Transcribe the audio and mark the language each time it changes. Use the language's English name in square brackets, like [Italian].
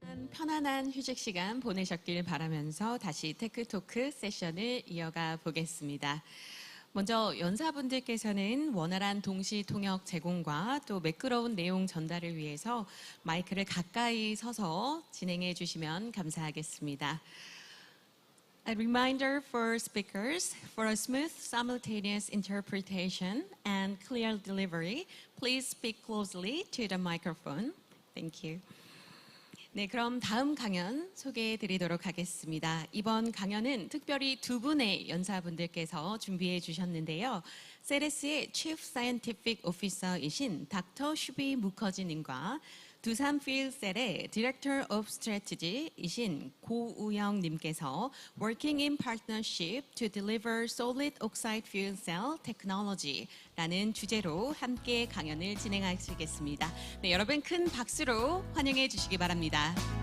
[Korean] 편안한 휴식 시간 보내셨길 바라면서 다시 테크토크 세션을 이어가 보겠습니다. 먼저 연사분들께서는 원활한 동시 통역 제공과 또 매끄러운 내용 전달을 위해서 마이크를 가까이 서서 진행해 주시면 감사하겠습니다. [English] A reminder for speakers, for a smooth simultaneous interpretation and clear delivery, please speak closely to the microphone. Thank you. [Korean] 네, 그럼 다음 강연 소개해 드리도록 하겠습니다. 이번 강연은 특별히 두 분의 연사분들께서 준비해 주셨는데요. 세레스의 Chief Scientific Officer이신 닥터 슈비 무커지님과 두산 필셀의 Director of Strategy이신 고우영님께서 [English] Working in Partnership to Deliver Solid Oxide Fuel Cell Technology [Korean] 라는 주제로 함께 강연을 진행하시겠습니다. 네, 여러분 큰 박수로 환영해 주시기 바랍니다.